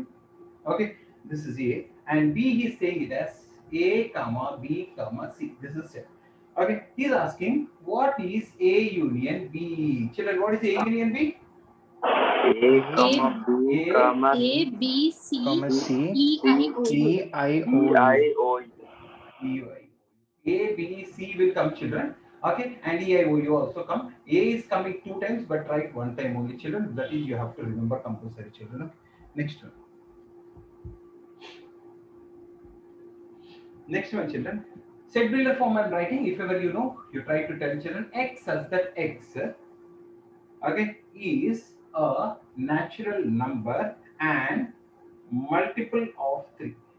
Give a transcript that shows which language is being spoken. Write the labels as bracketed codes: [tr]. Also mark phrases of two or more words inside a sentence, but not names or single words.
[en] Okay, this is A. And B, he is saying it as A, comma, B, comma, C. This is it. Okay, he is asking, what is A union B? Children, what is A union B? A, comma, B, A, comma, A, B, C, Comma C, E, I, O, U. E, I, E, O, I, U. O, U. EI. A, B, C will come, children. Okay, and EIOU also come. A is coming two times, but write one time only, children. That is, you have to remember compulsory, children. Okay? Next one. Next one, children. Set builder form I'm writing. If ever you know, you try to tell children x such that x, okay, is a natural number and multiple of 3.